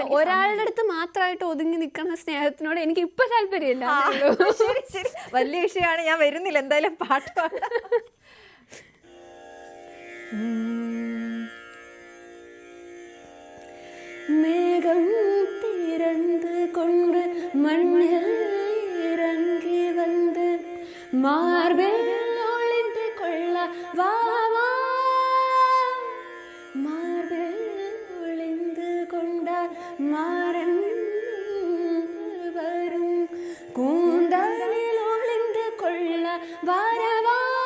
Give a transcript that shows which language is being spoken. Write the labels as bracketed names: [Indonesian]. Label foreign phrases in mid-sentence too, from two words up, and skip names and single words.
[Malayalam] ഒരാളുടെ അടുത്ത് മാത്രമായിട്ട് ഒതുങ്ങി നിൽക്കുന്ന സ്നേഹത്തിനോട് എനിക്ക് ഇപ്പൊ താല്പര്യമില്ല. ശരി ശരി, വലിയ വിഷയമാണ്, ഞാൻ വരുന്നില്ല. എന്തായാലും പാട്ട് പാടാം. [Tamil] മേഘം തിരந்து கொண்டு மண்ணில் இறங்கி வந்து மார்பில் ஒளிந்து கொள்ள வா வா, மார்பில் ஒளிந்து கொண்டால் மாறன் வரும், கூந்தலில் ஒளிந்து கொள்ள வாரவா,